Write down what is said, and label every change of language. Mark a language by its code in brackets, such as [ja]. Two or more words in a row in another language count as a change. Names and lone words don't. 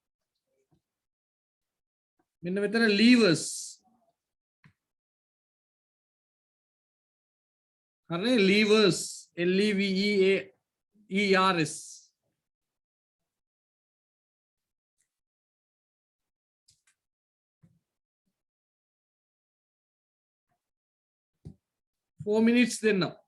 [si] මෙන්න මෙතන levers හරිනේ levers L E V E A E R S [en] four minutes [si] දෙන්නම්